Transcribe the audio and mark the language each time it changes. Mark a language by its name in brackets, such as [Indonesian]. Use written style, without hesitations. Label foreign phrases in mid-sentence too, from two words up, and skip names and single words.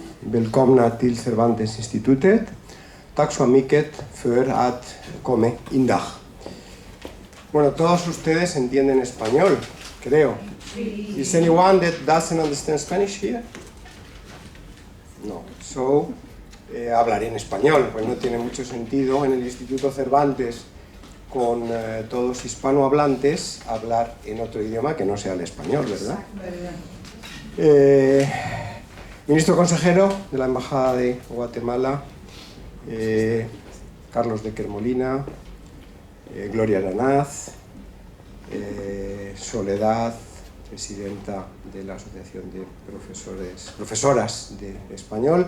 [Swedish] välkomna till Cervantes-institutet. Tack så mycket för att komma indag. [Spanish] Bueno, todos ustedes entienden español, creo. [English] Is anyone that doesn't understand Spanish here? No. So, [Spanish] hablaré en español, pues no tiene mucho sentido en el Instituto Cervantes con todos hispanohablantes hablar en otro idioma que no sea el español, ¿verdad? Ministro consejero de la Embajada de Guatemala, Carlos Decker Molina, Gloria Aranaz, Soledad, presidenta de la Asociación de Profesoras de Español.